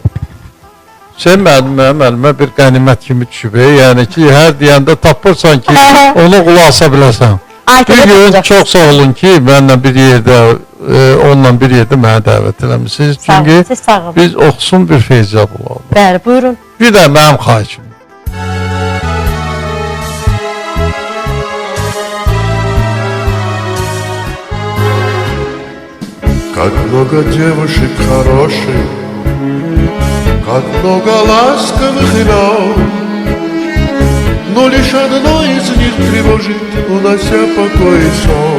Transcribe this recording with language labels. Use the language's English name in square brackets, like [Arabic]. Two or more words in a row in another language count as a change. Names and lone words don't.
[Azerbaijani] Sen müəllimə bir qənimət kimi düşüb, yəni ki, hər deyəndə tapırsan ki, onu qulaq asa biləsən. Bir gün çox sağ olun ki, mənlə bir yerdə, onunla bir yerdə mənə dəvət eləmişsiniz. Çünki biz oxusun bir feyzab olalım. Bəli, buyurun. Bir də mənim xahişim. [Russian] Как много девушек хороших, как много ласковых имен, но лишь одно из них тревожит, унося покой и сон.